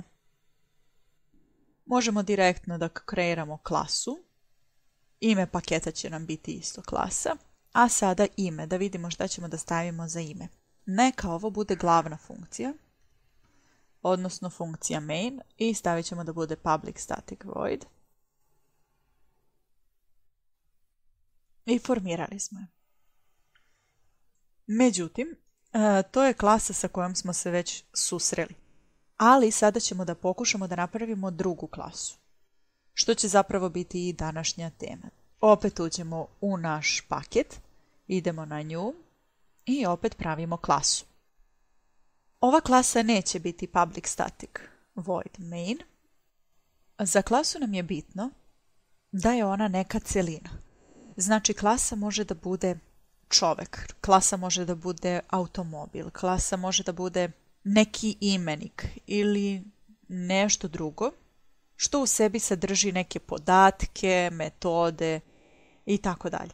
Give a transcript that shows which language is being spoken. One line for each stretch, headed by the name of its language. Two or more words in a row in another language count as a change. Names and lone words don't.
Serbian: Možemo direktno da kreiramo klasu. Ime paketa će nam biti isto klasa. A sada ime, da vidimo šta ćemo da stavimo za ime. Neka ovo bude glavna funkcija, odnosno funkcija main, i stavit ćemo da bude
English: public static void.
Serbian: I formirali smo je. Međutim, to je klasa sa kojom smo se već susreli. Ali sada ćemo da pokušamo da napravimo drugu klasu, što će zapravo biti i današnja tema. Opet uđemo u naš paket, idemo na New i opet pravimo klasu. Ova klasa neće biti
English: public static void main.
Serbian: Za klasu nam je bitno da je ona neka celina. Znači klasa može da bude čovek, klasa može da bude automobil, klasa može da bude neki imenik ili nešto drugo što u sebi sadrži neke podatke, metode i tako dalje.